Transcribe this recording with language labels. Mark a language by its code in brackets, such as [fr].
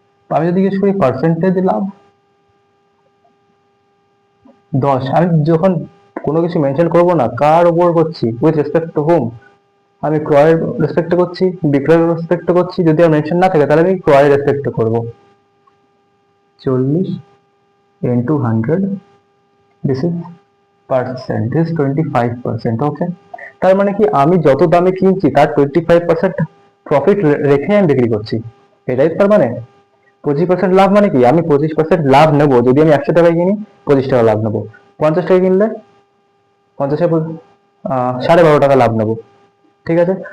[bn] আমি যদি জিজ্ঞেস করি পার্সেন্টেজ লাভ, 10। আমি যখন কোনো কিছু মেনশন করবো না, কার উপর করছি, [en] With respect to home? [bn] আমি ক্রয়ের রেসপেক্ট করছি, বিক্রয়ের রেসপেক্ট করছি। যদি আমার মেনশন না থাকে তাহলে আমি ক্রয়ের রেসপেক্ট করবো। [en] 40 into 100, this is percent, this is 25%। [bn] ওকে, তার মানে কি, আমি যত দামে কিনছি তার 25% প্রফিট রেখে আমি বিক্রি করছি, এটাই তার মানে। 25% লাভ মানে কি, আমি 25% লাভ নেবো। যদি আমি 100 টাকায় কিনি, 25 টাকা লাভ নেবো। 50 টাকা কিনলে 50-এ 12.5 টাকা লাভ নেবো, ঠিক আছে।